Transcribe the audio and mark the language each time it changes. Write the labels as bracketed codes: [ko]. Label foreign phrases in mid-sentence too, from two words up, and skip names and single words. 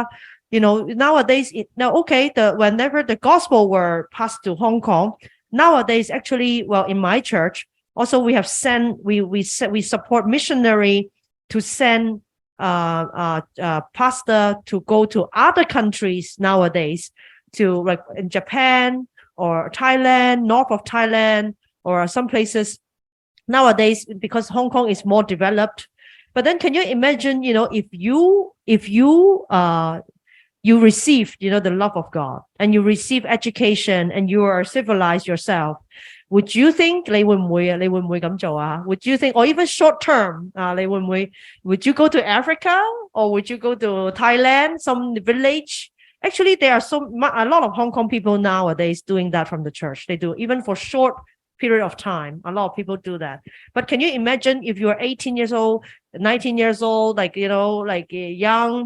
[en] Nowadays, whenever the gospel were passed to Hong Kong, nowadays, actually, in my church, also we have we support missionary to send pastor to go to other countries nowadays, to like in Japan, or Thailand, north of Thailand, or some places nowadays, because Hong Kong is more developed. But then can you imagine, if you receive, the love of God, and you receive education, and you are civilized yourself, would you think [yue] 你會唔會咁做啊? [en] Would you think, or even short term, [yue] 你會唔會 [en] would you go to Africa, or would you go to Thailand, some village? Actually, there are a lot of Hong Kong people nowadays doing that from the church. They do, even for short period of time. A lot of people do that. But can you imagine if you are 18 years old, 19 years old, like young?